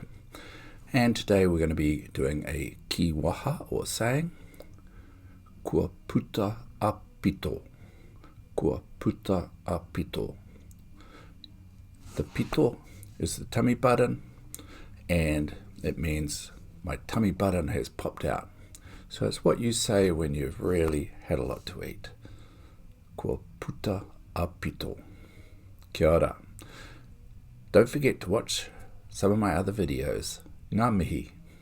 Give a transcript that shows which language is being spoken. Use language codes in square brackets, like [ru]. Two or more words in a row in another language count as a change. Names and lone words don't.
[en] And today we're going to be doing a [mi] ki waha, [en] or saying, [mi] kua puta a pito. Kua puta a pito. [en] The pito is the tummy button, and it means my tummy button has popped out. So it's what you say when you've really had a lot to eat. [mi] Kua puta a pito. Kia ora. [en] Don't forget to watch some of my other videos. [mi] Ngā mihi.